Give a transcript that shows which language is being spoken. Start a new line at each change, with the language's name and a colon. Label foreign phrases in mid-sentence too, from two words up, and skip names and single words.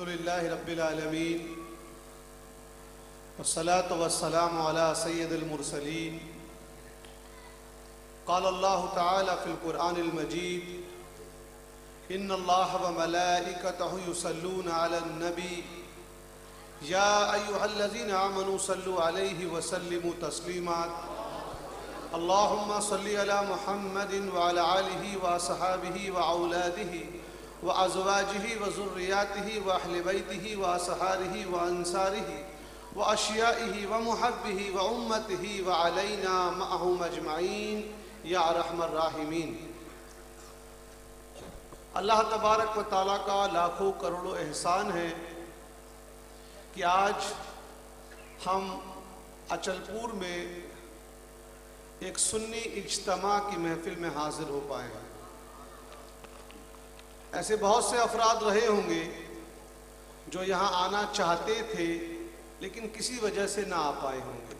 Arabic: الحمد لله رب العالمين والصلاة والسلام على سيد المرسلين. قال الله تعالى في القرآن المجيد إن الله وملائكته يصلون على النبي يا أيها الذين آمنوا صلوا عليه وسلموا تسليما. اللهم صل على محمد وعلى آله وأصحابه وأولاده وأزواجه وذرياته وأهل بيته وأصهاره وأنصاره وأشياعه ومحبيه وأمته وعلينا معهم أجمعين يا أرحم الراحمين.
Urdu: اللہ تبارک و تعالیٰ کا لاکھوں کروڑوں احسان ہے کہ آج ہم اچلپور میں ایک سنی اجتماع کی محفل میں حاضر ہو پائے ہیں. ایسے بہت سے افراد رہے ہوں گے جو یہاں آنا چاہتے تھے لیکن کسی وجہ سے نہ آ پائے ہوں گے.